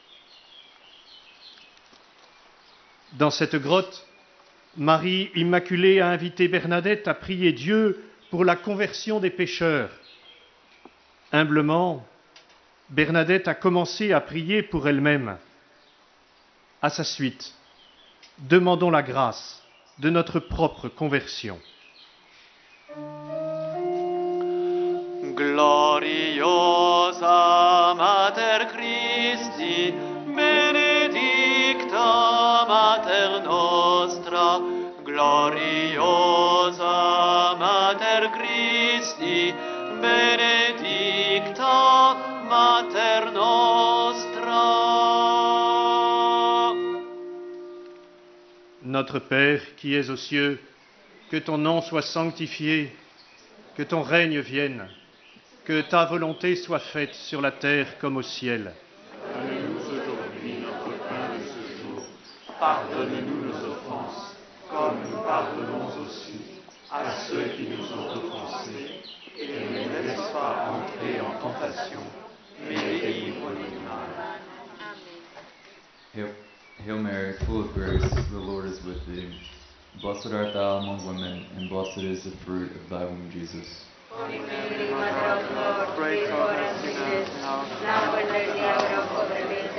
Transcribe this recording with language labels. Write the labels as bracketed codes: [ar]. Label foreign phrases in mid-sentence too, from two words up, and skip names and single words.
[fr] Dans cette grotte, Marie Immaculée a invité Bernadette à prier Dieu pour la conversion des pécheurs. Humblement, Bernadette a commencé à prier pour elle-même. À sa suite, demandons la grâce de notre propre conversion. [la] Gloriosa Mater Christi, benedicta Mater nostra, gloriosa Mater Christi, benedicta Mater nostra. [fr] Notre Père qui es aux cieux, que ton nom soit sanctifié, que ton règne vienne, que ta volonté soit faite sur la terre comme au ciel. Donne-nous aujourd'hui notre pain de ce jour. Pardonne-nous nos offenses, comme nous pardonnons aussi à ceux qui nous ont offensés. Et ne nous laisse pas entrer en tentation, mais délivre-nous du mal. [en] Hail Mary, full of grace, the Lord is with thee. Blessed art thou among women, and blessed is the fruit of thy womb, Jesus. Holy Mary, Mother of God, pray for us sinners, now and at the hour of our death.